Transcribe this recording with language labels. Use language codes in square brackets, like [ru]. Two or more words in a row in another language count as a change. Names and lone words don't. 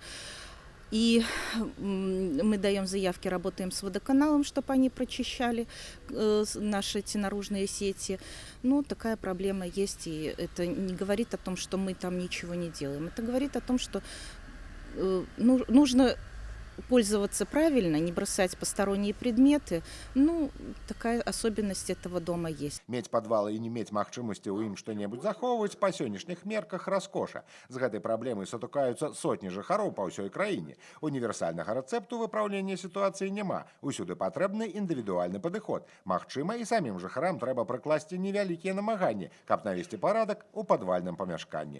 [ru] И мы даем заявки, работаем с водоканалом, чтобы они прочищали наши эти наружные сети. Ну, такая проблема есть, и это не говорит о том, что мы там ничего не делаем. Это говорит о том, что нужно пользоваться правильно, не бросать посторонние предметы. Ну, такая особенность этого дома есть. [be] Мець падвалы і не мець магчымасці ў ім што-небудзь захоўваць па сённяшніх мерках раскоша. З гэтай праблемай сутыкаюцца сотні жыхароў па ўсёй краіне. Універсальнага рэцэпту выпраўлення сітуацыі няма. Усюды патрэбны індывідуальны падыход. Магчыма, і самім жыхарам трэба прыкласці невялікія намаганні, каб навесці парадак у падвальным памяшканні.